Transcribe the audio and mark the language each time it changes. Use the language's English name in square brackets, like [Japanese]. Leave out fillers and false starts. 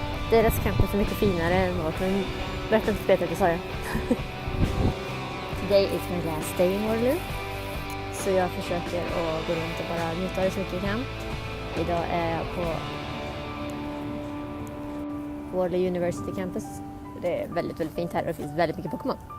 [Swedish] Deras campus är mycket finare än vårt, men berätta inte Peter, det sa jag. [English] Today is my last day in Waterloo. [Swedish] Så jag försöker att gå runt och bara njuta av det så mycket jag kan. Idag är jag på Waterloo University campus. Det är väldigt, väldigt fint här och det finns väldigt mycket Pokémon.